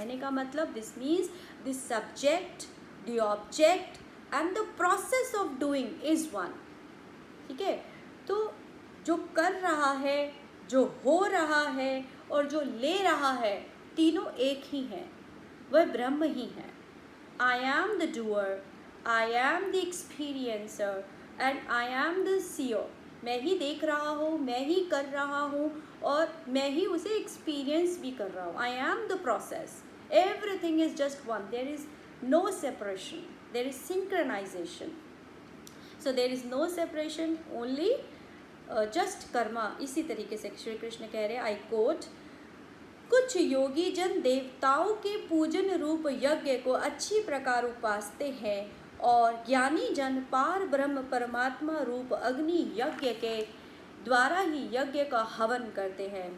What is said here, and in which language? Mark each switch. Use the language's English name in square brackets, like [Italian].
[Hindi] कहने का मतलब [English] This means this subject, the object and the process of doing is one. [Hindi] ठीक है, तो जो कर रहा है, जो हो रहा है और जो ले रहा है, तीनों एक ही हैं, वह ब्रह्म ही है। [English] I am the doer, I am the experiencer and I am the seer। [Hindi] मैं ही देख रहा हूँ, मैं ही कर रहा हूँ और मैं ही उसे एक्सपीरियंस भी कर रहा हूँ। [English] I am the process, everything is just one, there is no separation, there is synchronization, so there is no separation, only just karma। [Hindi] इसी तरीके से श्री कृष्ण कह रहे हैं, [English] I quote, [Hindi] कुछ योगी जन देवताओं के पूजन रूप यज्ञ को अच्छी प्रकार उपासते हैं और ज्ञानी जन पार ब्रह्म परमात्मा रूप अग्नि यज्ञ के द्वारा ही यज्ञ का हवन करते हैं।